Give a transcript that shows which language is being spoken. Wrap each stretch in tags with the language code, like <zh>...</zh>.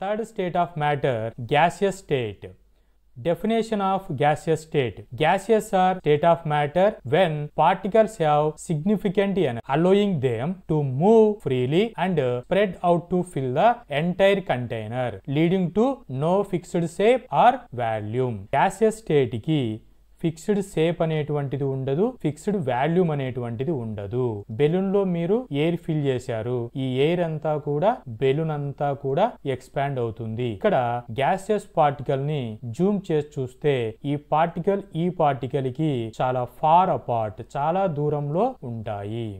<en>Third state of matter gaseous state. Definition of gaseous state. Gaseous are state of matter when particles have significant energy, allowing them to move freely and spread out to fill the entire container, leading to no fixed shape or volume.</en> <te>Gaseous state ki fixed shape అనేటువంటిది ఉండదు, fixed volume అనేటువంటిది ఉండదు. Balloon లో మీరు air fill చేశారు, ఈ air అంతా కూడా బెలూన్ అంతా కూడా ఎక్స్పాండ్ అవుతుంది. ఇక్కడ గ్యాసియస్ పార్టికల్ ని జూమ్ చేసి చూస్తే ఈ పార్టికల్ కి చాలా ఫార్ అపార్ట్, చాలా దూరంలో ఉంటాయి.</te>